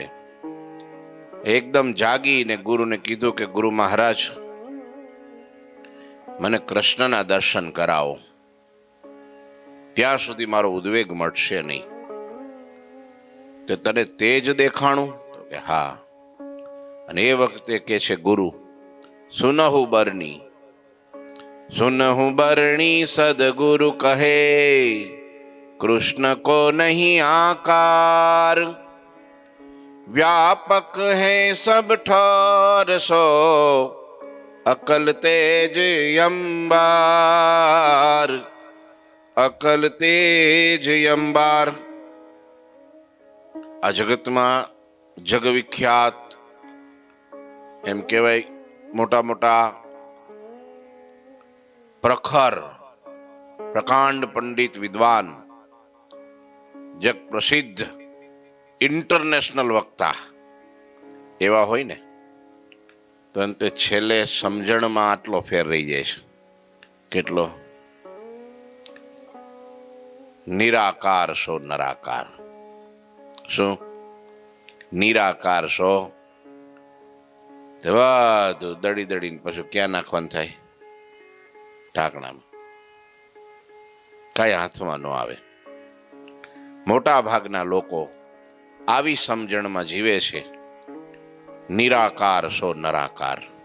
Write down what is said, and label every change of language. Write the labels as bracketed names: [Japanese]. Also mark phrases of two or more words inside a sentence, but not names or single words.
[Gujarati] એકદમ જાગીને ગુરુને કીધું કે ગુરુ મહારાજ, મને કૃષ્ણના દર્શન કરાવો, ત્યાં સુધી મારો ઉદ્વેગ મળશે નહીં। તો તને તેજ દેખાણું? તો કે હા। અને એ વખતે કે છે ગુરુ, [Hindi] सुनहु बरणी, सुनहु बरणी सदगुरु कहे, कृष्ण को नहीं आकार। व्यापक है सब ठोर सो, अकल तेज अंबार, अकल तेज अंबार। [Gujarati] આ જગત માં જગ વિખ્યાત એમ કહવાય મોટા મોટા પ્રખર પ્રકાંડ પંડિત વિદ્વાન, જગ પ્રસિદ્ધ ઇન્ટરનેશનલ વક્તા એવા હોય ને, તો અંતે છેલ્લે સમજણમાં આટલો ફેર રહી જાય છે। [Hindi] केटलो? निराकार सो नराकार। [Gujarati] शुं? [Hindi] निराकार सो [Gujarati] બધું દડી દડીને પછી ક્યાં નાખવાનું થાય? ઢાંકણામાં। કઈ હાથમાં ન આવે। મોટા ભાગના લોકો આવી સમજણમાં જીવે છે [Hindi] निराकार सो नराकार.